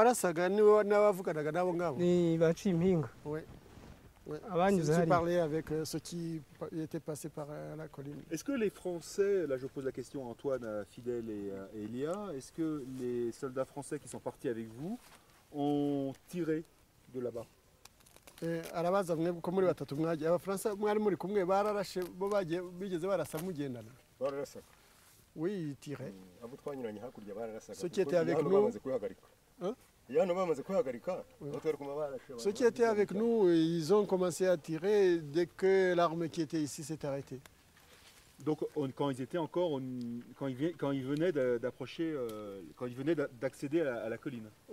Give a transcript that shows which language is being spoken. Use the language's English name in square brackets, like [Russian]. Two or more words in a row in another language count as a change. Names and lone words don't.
[French] Oui. Je parlais avec ceux qui étaient passés par la colline. Est-ce que les Français, là je pose la question à Antoine, à Fidèle et Elia, est-ce que les soldats français qui sont partis avec vous ont tiré de là-bas? [Kinyarwanda] Arabaza mwe ko muri batatu mwagiye abafaransa mwari muri kumwe bararashe bo bagiye bigeze barasa mugendana. Bararasaga. [French] Oui, ils tiraient. [Kinyarwanda] Abo twanyuranye hakurya bararasaga. [French] Ceux qui étaient avec nous. Ceux qui étaient avec nous, ils ont commencé à tirer dès que l'arme qui était ici s'est arrêtée. Donc quand ils étaient encore, quand ils venaient d'approcher, quand ils venaient d'accéder à la colline.